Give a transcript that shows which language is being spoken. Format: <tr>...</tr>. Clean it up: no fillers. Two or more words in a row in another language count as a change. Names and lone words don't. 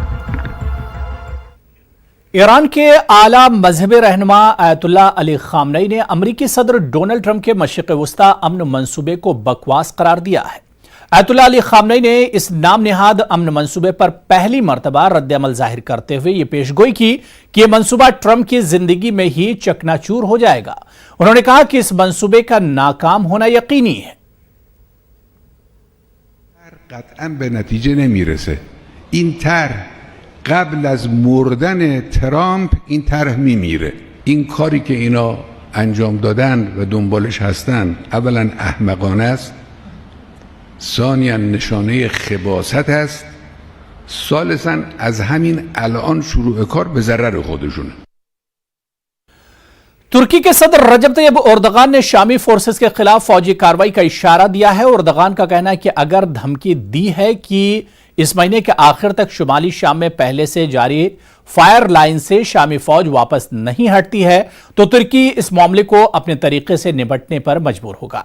<ur>ایران کے اعلیٰ مذہبی رہنما آیت اللہ علی خامنئی نے امریکی صدر ڈونلڈ ٹرمپ کے مشرق وسطی امن منصوبے کو بکواس قرار دیا ہے۔ آیت اللہ علی خامنئی نے اس نام نہاد امن منصوبے پر پہلی مرتبہ رد عمل ظاہر کرتے ہوئے یہ پیش گوئی کی کہ یہ منصوبہ ٹرمپ کی زندگی میں ہی چکنا چور ہو جائے گا۔ انہوں نے کہا کہ اس منصوبے کا ناکام ہونا یقینی ہے۔</ur> <fa>قطعاً به نتیجه نمیرسه. این طرح قبل از مردن ترامپ این طرح میمیره. این کاری که اینا انجام دادن و دنبالش هستن اولا احمقانه است، ثانیاً نشانه خباثت است، ثالثاً از همین الان شروع کار به ضرر خودشونه۔</fa> <ur>ترکی کے صدر رجب طیب اردغان نے شامی فورسز کے خلاف فوجی کارروائی کا اشارہ دیا ہے۔ اردغان کا کہنا ہے کہ اگر دھمکی دی ہے کہ اس مہینے کے آخر تک شمالی شام میں پہلے سے جاری فائر لائن سے شامی فوج واپس نہیں ہٹتی ہے تو ترکی اس معاملے کو اپنے طریقے سے نپٹنے پر مجبور ہوگا۔</ur>